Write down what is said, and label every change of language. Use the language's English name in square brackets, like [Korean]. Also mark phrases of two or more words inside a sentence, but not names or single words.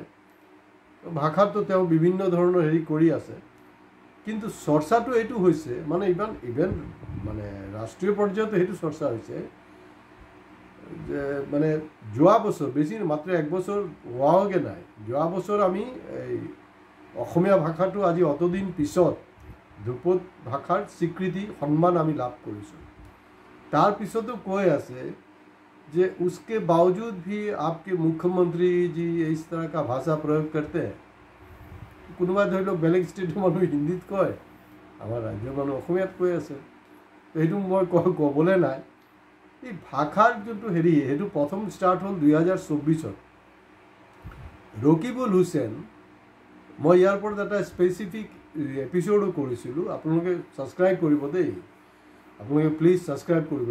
[Assamese] ভাষাটো তেওঁ বিভিন্ন ধৰণৰ কৰি আছে, কিন্তু চৰ্চাটো এইটো হৈছে মানে ইভেন মানে ৰাষ্ট্ৰীয় পৰ্যায়তো সেইটো চৰ্চা হৈছে যে মানে যোৱা বছৰ, বেছি মাত্ৰ ১ বছৰ হোৱাগৈ নাই, যোৱা বছৰ আমি এই অসমীয়া ভাষাটো আজি অতদিন পিছত ধ্ৰুপদ ভাষাৰ স্বীকৃতি সন্মান আমি লাভ কৰিছোঁ। তাৰপিছতো কৈ আছে যে [Hindi] उसके बावजूद भी आपके मुख्यमंत्री जी इस तरह का भाषा प्रयोग करते हैं। [Assamese] কোনোবাই ধৰি লওক বেলেগ ষ্টেটৰ মানুহ হিন্দীত কয়, আমাৰ ৰাজ্যৰ মানুহ অসমীয়াত কৈ আছে। সেইটো মই ক'বলৈ নাই। এই ভাষাৰ যোনটো সেইটো প্ৰথম ষ্টাৰ্ট হ'ল ২০২৪-ত। ৰকিবুল হুছেইন, মই ইয়াৰ ওপৰত এটা [English] specific episodeও [Assamese] কৰিছিলোঁ, আপোনালোকে ছাবস্ক্ৰাইব কৰিব দেই, আপোনালোকে প্লিজ ছাবস্ক্ৰাইব কৰিব।